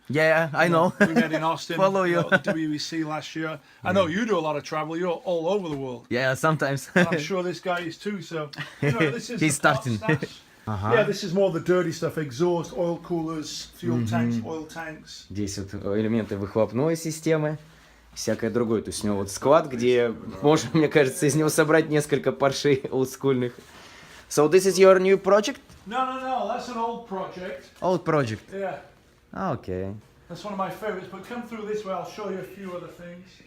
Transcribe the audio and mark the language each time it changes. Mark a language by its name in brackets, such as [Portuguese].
[English] Yeah, I know. we met in Austin. Follow you. At the WEC last year. I know you do a lot of travel. You're all over the world. Yeah, sometimes. I'm sure this guy is too. So you know, this is He's the parts starting. stash. Yeah, this is more the dirty stuff: exhaust, oil coolers, fuel tanks, oil tanks. [Russian] Здесь вот элементы выхлопной системы, всякое другое. То есть у него вот склад, где можно, мне кажется, из него собрать несколько паршей олдскульных. [English] So this is your new project? No, that's an old project. Old project. Yeah, Okay. that's one of my favorites. But come through this way, I'll show you a few other things.